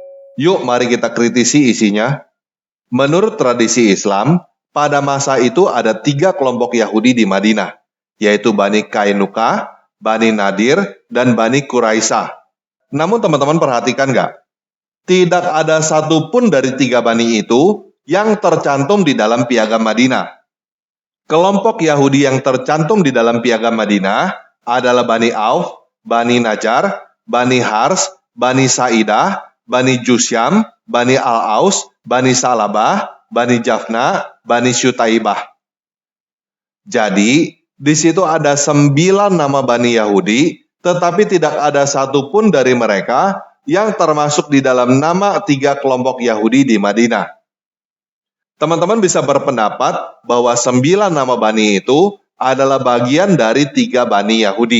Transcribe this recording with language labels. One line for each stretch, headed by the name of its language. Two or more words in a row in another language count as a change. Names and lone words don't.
Indonesian: Yuk mari kita kritisi isinya. Menurut tradisi Islam, pada masa itu ada 3 kelompok Yahudi di Madinah, yaitu Bani Kainuka, Bani Nadir, dan Bani Quraisy. Namun teman-teman perhatikan nggak? Tidak ada satupun dari 3 bani itu yang tercantum di dalam Piagam Madinah. Kelompok Yahudi yang tercantum di dalam Piagam Madinah adalah Bani Auf, Bani Najjar, Bani Hars, Bani Sa'idah, Bani Jusyam, Bani Al-Aus, Bani Salabah, Bani Jafna, Bani Syutaibah. Jadi, di situ ada 9 nama Bani Yahudi, tetapi tidak ada satupun dari mereka yang termasuk di dalam nama 3 kelompok Yahudi di Madinah. Teman-teman bisa berpendapat bahwa 9 nama Bani itu adalah bagian dari 3 Bani Yahudi.